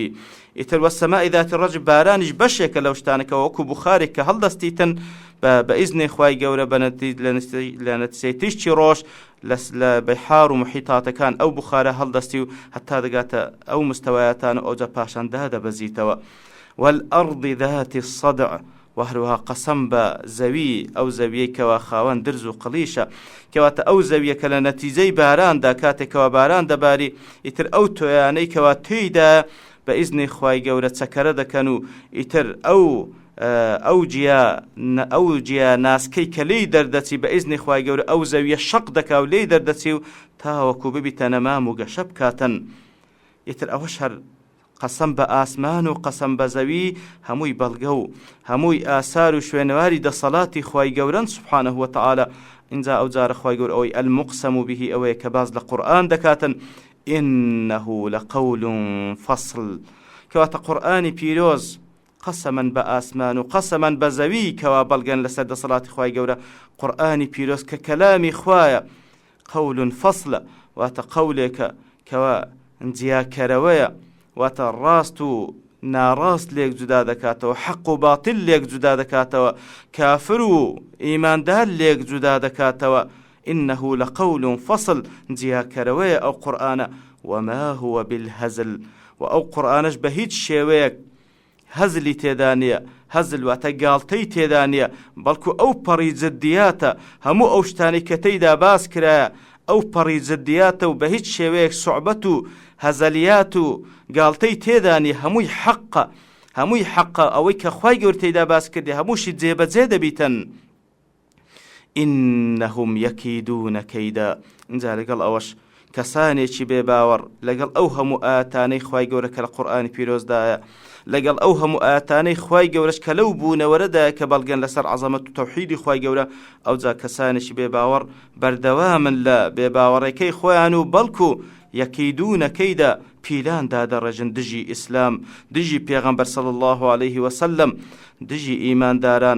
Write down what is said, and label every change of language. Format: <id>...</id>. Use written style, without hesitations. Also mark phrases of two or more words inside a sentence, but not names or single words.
<ckb>ئیتر</ckb> <ar>وەسەمائی ذاتی الرەجع</ar> <ckb>بارانیش بەشێکە لەو شتانەکەوە، وەکو بوخارێک کە هەڵدەستیتن بە ئیزنی خوای گەورە لە نەتیجەی تیشتی ڕۆژ لە بەحار و محیتاتەکان ئەو بوخارە هەڵدەستی و هەتا دەگاتە ئەو مستەوایەتان و ئەوجا پاشان دادەبەزیتەوە.</ckb> <ar>والأرض ذات الصدع،</ar> <ckb>وهروها قەسەم بە زەوی، ئەو زەویەی کەوا خاوەن درز و قڵیشە، کەواتە ئەو زەویە کە لە نەتیجەی باراندا کاتێکەوە باران دەباری، ئیتر ئەو تۆیانەی کەوا تێیدا بە ئیزنی خوای گەورە چەکەرە دەکەن و ئیتر ئەو جیا ناسکەی کە لێی دەردەچی بە ئیزنی خوای گەورە ئەو زەویە شەق دەکا و لێی دەردەچی و تاوەکو ببیتە نەمام و گەشە بکاتن. ئیتر ئەوەش هەر قەسەم بە ئاسمان و قەسەم بە زەوی هەمووی بەڵگە و هەمووی ئاسار و شوێنەواری دەسەڵاتی خوای گەورەن</ckb> <ar>سوبحانەه وتەعالە.</ar> <ckb>اینجا ئەو جارە خوای گەورە ئەوەی ئەلموقسەم به ئەوەیە کە باز لە قورئان دەکاتن،</ckb> <ar>إنه لقول فصل،</ar> <ckb>کەواتە قورئانی پیرۆز قەسەمەن بە ئاسمان و قەسەمەن بە زەوی کەوا بەڵگەن لەسەر دەسەڵاتی خوای گەورە. قورئانی پیرۆز کە کەلامی خوایە، قەول فەصلە، واتە قەولێکە کەوا جیاکەرەوەیە، واتە ڕاست و ناڕاست لێک جودا دەکاتەوە، حەق و باتل لێک جودا دەکاتەوە، کافر و ئیماندار لێک جودا دەکاتەوە.</ckb> <ar>إنه لقول فصل،</ar> <ckb>جیاکەرەوەیە ئەو قورئانە.</ckb> <ar>وما هو بالهزل،</ar> <ckb>و ئەو قورئانەش بە هیچ شێوەیەک هەزلی تێدا نییە، هەزل واتە گاڵتەی تێدا نییە، بەڵکو ئەو پەڕی جددیاتە، هەموو ئەو شتانی کە تێیدا باس کرایە ئەو پەڕی جددیاتە و بە هیچ شێوەیەک سوعبەت و هەزەلیات و گاڵتەی تێدا نییە، هەمووی حەقە، هەمووی حەقە، ئەوەی کە خوای گەورە تێیدا باس کردی هەمووشی جێبەجێ دەبیتن.</ckb> <ar>إنهم يكيدون كيدا،</ar> <ckb>اینجا لەگەڵ ئەوەش کەسانێکی بێباوەڕ لەگەڵ ئەو هەموو ئاەتانەی خوای گەورە کە لە قورئانی پیرۆزدایە، لەگەڵ ئەو هەموو ئاەتانەی خوای گەورەش کە لەو بوونەوەرەدایە کە بەڵگەن لەسەر عەزەمەت و تەوحیدی خوای گەورە، ئەوجا کەسانێکی بێباوەڕ بەردەوامن لە بێباوەڕەکەی خۆیان و بەڵکو</ckb> <ar>یەکیدونە کەیدا</ar> <ckb>پیلان دادەڕێژن دژی ئیسلام، دژی پێغەمبەر</ckb> <ar>صلی الله عليه وسلم،</ar> <ckb>دژی ئیمانداران.</ckb>